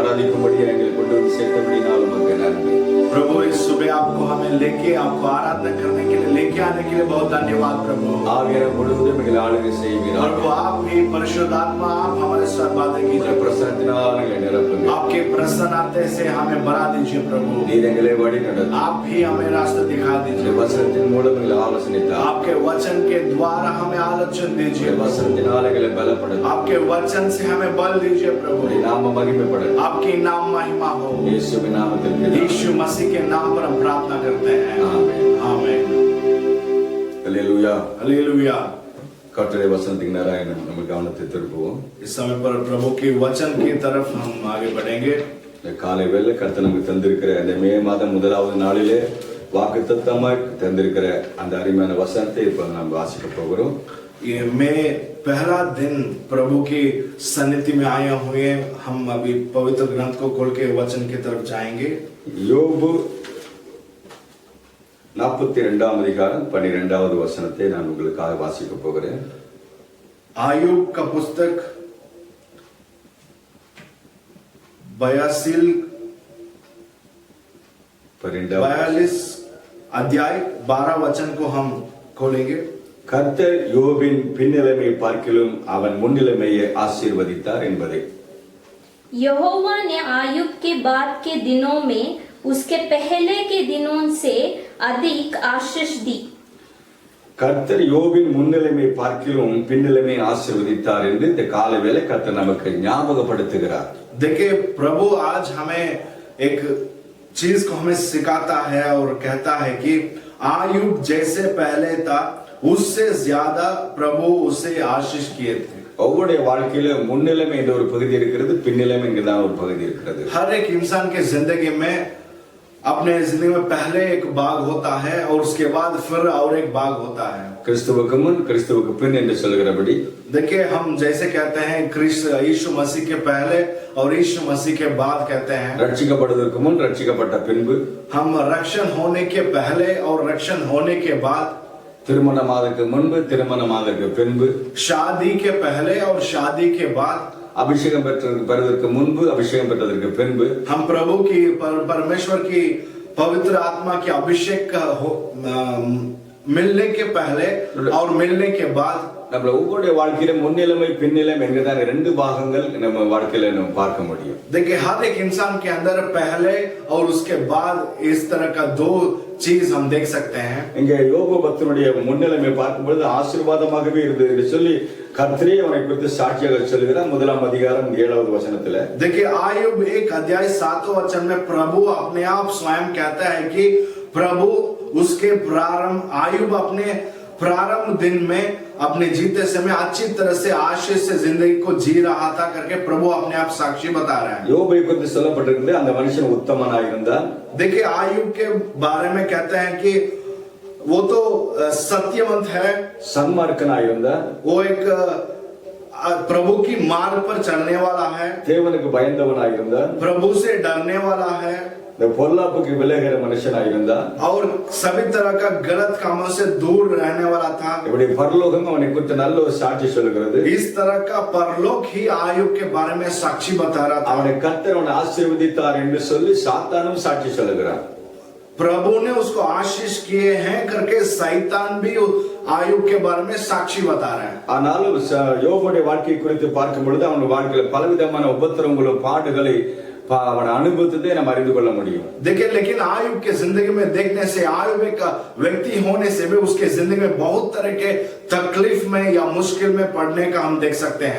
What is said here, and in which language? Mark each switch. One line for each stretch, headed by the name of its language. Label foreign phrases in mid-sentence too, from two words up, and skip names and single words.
Tamil: ஆராதிக்கும்படி எங்களை கொண்டு வந்து சேர்த்தபடினால் உமக்கு நன்றி.
Hindi: प्रभु इस सुबह आपको हमें लेके आपको आराधना करने के लिए लेके आने के लिए बहुत धन्यवाद प्रभु।
Tamil: ஆகிற முழுவதும் எங்களை ஆளுகை செய்வீராக.
Hindi: प्रभु आप ही परिशुद्धात्मा आप हमारे साथ बातें
Tamil: உம்முடைய
Hindi: कीजिए।
Tamil: பிரசன்னத்தினால் எங்களை நிரப்புங்க.
Hindi: आपके प्रसन्नता से हमें बढ़ा दीजिए प्रभु।
Tamil: நீர் எங்களை வழி நடத்தும்.
Hindi: आप भी हमें रास्ता दिखा
Tamil: உம்முடைய
Hindi: दीजिए।
Tamil: வசனத்தின் மூலம் எங்களை ஆலோசனை தாரும்.
Hindi: आपके वचन के द्वारा हमें आलोचन दीजिए।
Tamil: உம்முடைய வசனத்தினால் எங்களை பலப்படுத்தும்.
Hindi: आपके वचन से हमें बल दीजिए प्रभु।
Tamil: உம்முடைய நாம மகிமைப்படும்.
Hindi: आपकी नाम महिमा हो।
Tamil: இயேசுவின் நாமத்தில் பிதாவே.
Hindi: यीशु मसीह के नाम पर हम प्रार्थना करते हैं।
Tamil: ஆமென்.
Hindi: आमीन।
Tamil: அல்லேலூயா.
Hindi: हालेलुया।
Tamil: கர்த்தருடைய வசனத்துக்கு நேராக நம்ம கவனத்தை திருப்புவோம்.
Hindi: इस समय पर प्रभु के वचन की तरफ हम आगे बढ़ेंगे।
Tamil: இந்த காலை வேளை கர்த்தர் நமக்கு தந்திருக்கிற இந்த மே மாதம் முதலாவது நாளிலே வாக்குத்தத்தமாய் தந்திருக்கிற அந்த அருமையான வசனத்தை இப்ப நாம் வாசிக்க போகிறோம்.
Hindi: ये मैं पहला दिन प्रभु की सन्निधि में आए हुए हम अभी पवित्र ग्रंथ को खोल के वचन की तरफ जाएंगे।
Tamil: யோபு 42ஆம் அதிகாரம் 12வது வசனத்தை நான் உங்களுக்காக வாசிக்க போகிறேன்.
Hindi: आयुब का पुस्तक 42 अध्याय 12 वचन को हम खोलेंगे।
Tamil: கர்த்தர் யோபின் பின்னிலைமை பார்க்கிலும் அவன் முன்னிலைமையை ஆசீர்வதித்தார் என்பதை.
Hindi: यहोवा ने आयुब के बाद के दिनों में उसके पहले के दिनों से अधिक आशीष दी।
Tamil: கர்த்தர் யோபின் முன்னிலைமை பார்க்கிலும் பின்னிலைமை ஆசீர்வதித்தார் என்று இந்த காலை வேளை கர்த்தர் நமக்கு ஞாபகப்படுத்துகிறார்.
Hindi: देखिए प्रभु आज हमें एक चीज को हमें सिखाता है और कहता है कि आयुब जैसे पहले था उससे ज्यादा प्रभु उसे आशीष किए थे।
Tamil: ஒவ்வொரு வாழ்க்கையில முன்னிலைமை என்ற ஒரு பகுதி இருக்கிறது, பின்னிலைமை என்கிற ஒரு பகுதி இருக்கிறது.
Hindi: हर एक इंसान के जिंदगी में अपने जिंदगी में पहले एक भाग होता है और उसके बाद फिर और एक भाग होता है।
Tamil: கிறிஸ்துவுக்கு முன் கிறிஸ்துவுக்கு பின் என்று சொல்கிறபடி
Hindi: देखिए हम जैसे कहते हैं यीशु मसीह के पहले और यीशु मसीह के बाद कहते हैं।
Tamil: ரட்சிக்கப்படுவதற்கு முன் ரட்சிக்கப்பட்ட பின்பு,
Hindi: हम रक्षण होने के पहले और रक्षण होने के बाद,
Tamil: திருமணமாதற்கு முன்பு திருமணமாதற்கு பின்பு,
Hindi: शादी के पहले और शादी के बाद,
Tamil: அபிஷேகம் பெறுவதற்கு முன்பு அபிஷேகம் பெற்றதற்கு பின்பு,
Hindi: हम प्रभु की परमेश्वर की पवित्र आत्मा की अभिषेक मिलने के पहले और मिलने के बाद।
Tamil: நம்ம ஒவ்வொரு வாழ்க்கையில முன்னிலைமை பின்னிலைமை என்கிறதான ரெண்டு பாகங்கள் நம்ம வாழ்க்கையில நம்ம பார்க்க முடியும்.
Hindi: देखिए हर एक इंसान के अंदर पहले और उसके बाद इस तरह का दो चीज हम देख सकते हैं।
Tamil: இங்க யோபு பக்தனுடைய முன்னிலைமை பார்க்கும்போது ஆசீர்வாதமாகவே இருந்தது என்று சொல்லி கர்த்தரே அவனை குறித்து சாட்சியாக சொல்கிறார். 1ஆம் அதிகாரம் 7வது வசனத்துல
Hindi: देखिए आयुब 1 अध्याय 7 वचन में प्रभु अपने आप स्वयं कहता है कि प्रभु उसके प्रारंभ आयुब अपने प्रारंभ दिन में अपने जीते समय अच्छी तरह से आशीष से जिंदगी को जी रहा था करके प्रभु अपने आप साक्षी बता रहा है।
Tamil: யோபை குறித்து சொல்லப்பட்டிருக்கிறது அந்த மனுஷன் உத்தமனாய் இருந்தான்.
Hindi: देखिए आयुब के बारे में कहते हैं कि वो तो सत्यवंत है,
Tamil: சன்மார்க்கனாய் இருந்தான்.
Hindi: वो एक प्रभु की मार्ग पर चलने वाला है,
Tamil: தேவனுக்கு பயந்தவனாய் இருந்தான்.
Hindi: प्रभु से डरने वाला है,
Tamil: இந்த பொல்லாப்புக்கு விலகிற மனுஷனாய் இருந்தான்.
Hindi: और सभी तरह का गलत कामों से दूर रहने वाला था।
Tamil: இப்படி பரலோகம் அவனை குறித்து நல்ல ஒரு சாட்சி சொல்கிறது.
Hindi: इस तरह का परलोक ही आयुब के बारे में साक्षी बता रहा था।
Tamil: அவனை கர்த்தர் அவனை ஆசீர்வதித்தார் என்று சொல்லி சாத்தானும் சாட்சி சொல்கிறான்.
Hindi: प्रभु ने उसको आशीष किए हैं करके शैतान भी आयुब के बारे में साक्षी बता रहा है।
Tamil: ஆனாலும் யோபுடைய வாழ்க்கை குறித்து பார்க்கும் பொழுது அவன் வாழ்க்கையில பலவிதமான உபத்திரங்களும் பாடுகளை அவன் அனுபவத்தை நம்ம அறிந்து கொள்ள முடியும்.
Hindi: देखिए लेकिन आयुब के जिंदगी में देखने से आयुब एक व्यक्ति होने से भी उसके जिंदगी में बहुत तरह के तकलीफ में या मुश्किल में पड़ने का हम देख सकते हैं।